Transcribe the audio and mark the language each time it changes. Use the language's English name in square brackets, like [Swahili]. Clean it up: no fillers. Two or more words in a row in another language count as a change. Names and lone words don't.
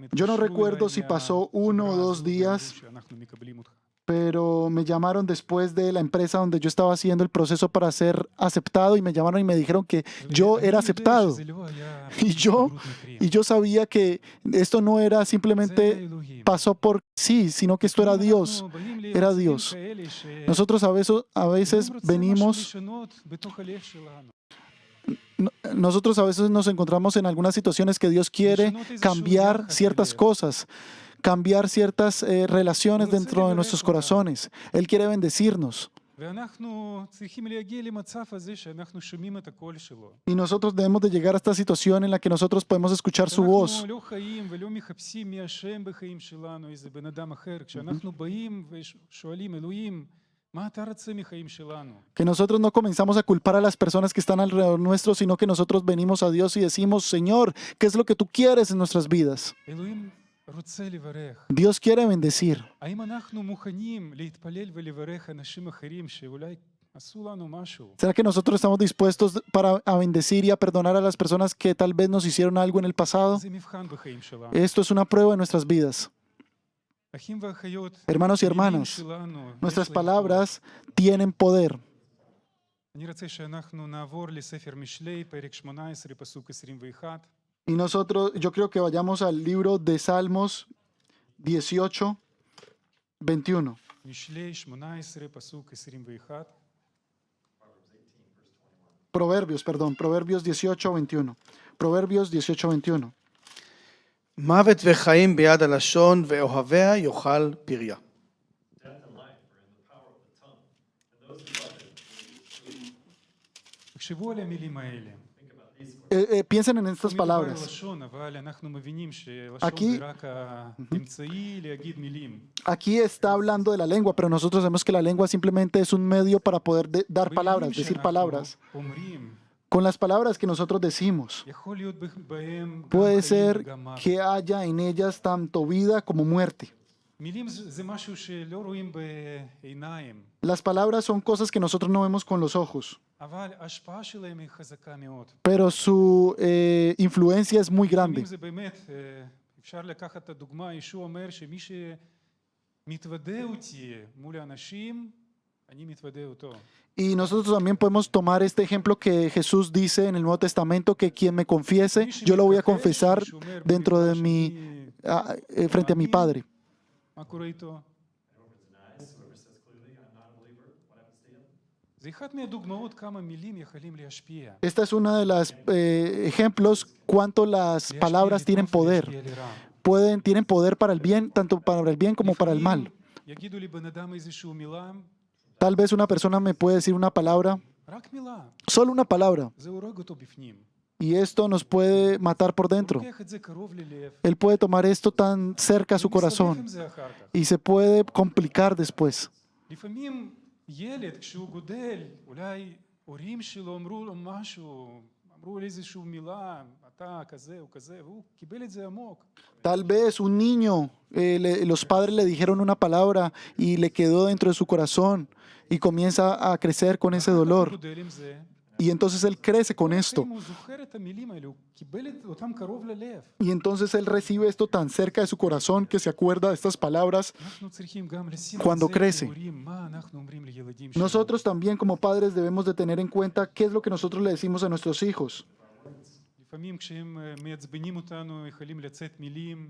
[Spanish] yo no [Hebrew] התקשרו [Spanish] recuerdo [Hebrew] אליי [Spanish] si pasó 1 o 2 [Hebrew] מהחברה [Spanish] días, [Hebrew] הזו, ואמרו שאנחנו מקבלים אותך. [Spanish] pero me llamaron después de la empresa donde yo estaba haciendo el proceso para ser aceptado y me llamaron y me dijeron que yo [Hebrew] ואני [Spanish] era [Hebrew] יודע [Spanish] aceptado. [Hebrew] שזה לא היה [Spanish] Y yo, [Hebrew] התגברות מקרים. [Spanish] y yo sabía que esto no era [Hebrew] זה [Spanish] simplemente [Hebrew] אלוהים. [Spanish] pasó por sí, sino que esto era Dios. [Hebrew] אנחנו באים [Spanish] era [Hebrew] למצבים [Spanish] Dios. [Hebrew] כאלה ש- [Spanish] Nosotros a veces [Hebrew] אלוהים רוצה משהו [Spanish] venimos, [Hebrew] לשנות בתוך הלב שלנו. [Spanish] nosotros a veces nos encontramos en algunas situaciones que Dios quiere cambiar ciertas cosas, cambiar ciertas relaciones dentro de nuestros corazones. Él quiere bendecirnos. [Hebrew] ואנחנו צריכים להגיע למצב הזה שאנחנו שומעים את הקול שלו. [Spanish] Y nosotros debemos de llegar a esta situación en la que nosotros podemos escuchar su voz. [Hebrew] אנחנו לא חיים ולא מחפשים מי אשם בחיים שלנו, איזה בן אדם אחר. כשאנחנו באים ושואלים, אלוהים, מה אתה רוצה מחיים שלנו? [Spanish] Que nosotros no comenzamos a culpar a las personas que están alrededor nuestro, sino que nosotros venimos a Dios y decimos, Señor, ¿qué es lo que tú quieres en nuestras vidas? [Hebrew] אלוהים רוצה לברך. [Spanish] Dios quiere bendecir. [Hebrew] האם אנחנו מוכנים להתפלל ולברך אנשים אחרים שאולי עשו לנו משהו? [Spanish] ¿Será que nosotros estamos dispuestos a bendecir y a perdonar a las personas que tal vez nos hicieron algo en el pasado? [Hebrew] זה מבחן בחיים שלנו. [Spanish] Esto es una prueba en nuestras vidas. [Hebrew] אחים ואחיות, [Spanish] Hermanos y [Hebrew] המילים [Spanish] hermanas, [Hebrew] שלנו, [Spanish] nuestras [Hebrew] יש להם [Spanish] palabras tienen poder. [Hebrew] כוח. אני רוצה שאנחנו נעבור לספר משלי, פרק 18, פסוק 21. [Spanish] Y nosotros, yo creo que vayamos al libro de Salmos 18, 21. [Hebrew] משלי 18, פסוק 21. [Spanish] Proverbios, perdón, Proverbios 18, 21. Proverbios 18, 21. [Hebrew] מוות וחיים ביד הלשון, ואוהביה יאכל פריה. תחשבו על המילים האלה. [Spanish] Piensen en estas [Hebrew] פה מדובר על [Spanish] palabras. [Hebrew] לשון, אבל אנחנו מבינים שלשון [Spanish] Aquí- [Hebrew] זה רק האמצעי להגיד מילים. [Spanish] Aquí está hablando de la lengua, pero nosotros sabemos que la lengua simplemente es un medio para poder dar palabras, [Hebrew] במילים [Spanish] decir [Hebrew] שאנחנו [Spanish] palabras. [Hebrew] אומרים, [Spanish] Con las palabras que nosotros decimos, [Hebrew] יכול להיות בהם גם [Spanish] puede [Hebrew] חיים [Spanish] ser [Hebrew] וגם מוות. [Spanish] que haya en ellas tanto vida como muerte. [Hebrew] מילים זה משהו שלא רואים בעיניים, [Spanish] Las palabras son cosas que nosotros no vemos con los ojos, [Hebrew] אבל ההשפעה שלהם היא חזקה מאוד. [Spanish] pero su influencia es muy grande. [Hebrew] לפעמים זה באמת, אפשר לקחת את הדוגמה, ישוע אומר שמי שמתוודה אותי מול האנשים, אני מתוודה אותו. [Spanish] Y nosotros también podemos tomar este ejemplo que Jesús dice en el Nuevo Testamento, que quien me confiese, [Hebrew] מי [Spanish] yo lo voy a [Hebrew] שמתכחש, [Spanish] confesar [Hebrew] מי שאומר [Spanish] dentro de [Hebrew] במדבר [Spanish] mi, [Hebrew] שאני [Spanish] frente a mi [Hebrew] מאמין, [Spanish] Padre. [Hebrew] מה קורה איתו? זה אחד מהדוגמאות כמה מילים יכולים להשפיע. [Spanish] Esta es una de las ejemplos cuánto las [Hebrew] להשפיע [Spanish] palabras tienen [Hebrew] לטוב [Spanish] poder. [Hebrew] ולהשפיע לרע. [Spanish] Tienen poder para el bien, tanto para el bien como para el mal. [Hebrew] לפעמים יגידו לי בן אדם איזושהי מילה, [Spanish] Tal vez una persona me puede decir una palabra, [Hebrew] רק מילה, [Spanish] solo una palabra, [Hebrew] זה הורג אותו בפנים. [Spanish] y esto nos puede matar por [Hebrew] הוא [Spanish] dentro. [Hebrew] לוקח את זה קרוב ללב, [Spanish] Él puede tomar esto tan cerca a su [Hebrew] הוא מסתבך [Spanish] corazón [Hebrew] עם זה אחר כך. [Spanish] y se puede complicar después. [Hebrew] לפעמים ילד, כשהוא גודל, אולי הורים שלו אמרו לו משהו, אמרו לו איזושהי מילה, אתה כזה או כזה, והוא קיבל את זה עמוק. [Spanish] Tal vez un niño, los padres le dijeron una palabra y le quedó dentro de su corazón y comienza a crecer con ese [Hebrew] הוא [Spanish] dolor. [Hebrew] גודל עם זה, [Spanish] Y entonces él crece con esto. [Hebrew] אם הוא זוכר את המילים האלה, הוא קיבל אותם קרוב ללב. [Spanish] Y entonces él recibe esto tan cerca de su corazón que se acuerda de estas palabras. [Hebrew] אנחנו צריכים גם לשים [Spanish] Cuando [Hebrew] את זה [Spanish] crece. [Hebrew] כהורים, מה אנחנו אומרים לילדים שלנו. [Spanish] Nosotros también como padres debemos de tener en cuenta qué es lo que nosotros le decimos a nuestros hijos. [Hebrew] לפעמים כשהם מעצבנים אותנו, יכולים לצאת מילים,